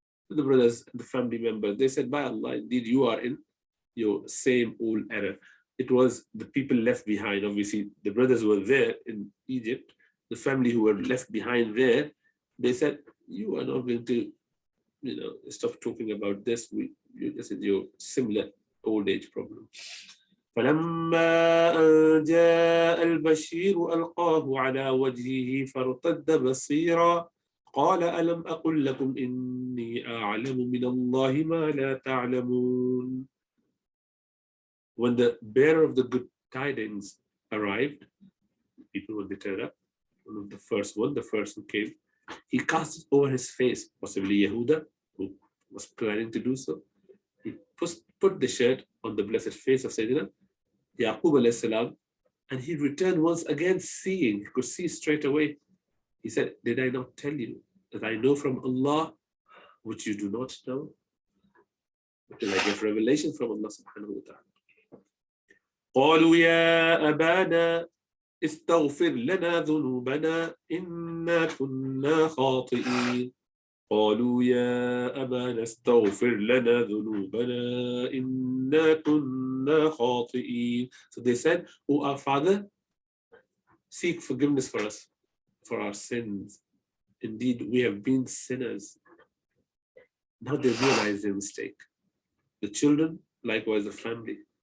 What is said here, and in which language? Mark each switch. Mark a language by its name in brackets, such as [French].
[English] The brothers, the family members, they said, by Allah, indeed you are in your same old error. It was the people left behind. Obviously, the brothers were there in Egypt. The family who were left behind there, they said, you are not going to, stop talking about this. This is your similar old age problem. [Arabic] فلما أن جاء البشير ألقاه على وجهه فارتد بصيرا قال ألم أقل لكم إني أعلم من الله ما لا تعلمون. [English] When the bearer of the good tidings arrived, people when they turned up, the first who came, he cast it over his face, possibly Yehuda, who was planning to do so. He put the shirt on the blessed face of Sayyidina Yaqub alayhi salam, and he returned once again seeing, he could see straight away. He said, did I not tell you that I know from Allah which you do not know? Until I get revelation from Allah subhanahu wa ta'ala. [Arabic] قالوا يا أبانا استغفر لنا ذنوبنا إنا كنا خاطئين. قالوا يا أبانا استغفر لنا ذنوبنا إنا كنا خاطئين. [English] So they said, oh our father, seek forgiveness for us, for our sins. Indeed, we have been sinners. Now they realize their mistake. The children, likewise the family.